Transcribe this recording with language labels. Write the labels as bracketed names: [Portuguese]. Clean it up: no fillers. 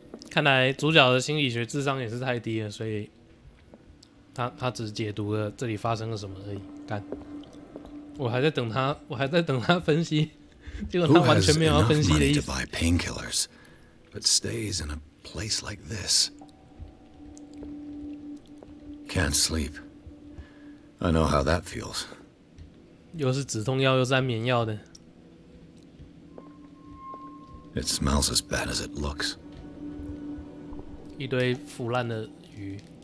[Chinese] 看来主角的心理学智商也是太低了，所以他只解读了这里发生了什么而已。干，我还在等他分析，结果他完全没有要分析的意思。 [English] painkillers, but stays in a place like this. Can't sleep. I know how that feels. [Chinese] 又是止痛药，又是安眠药的。 [English] It smells as bad as it looks. [Chinese] 一堆腐烂的鱼。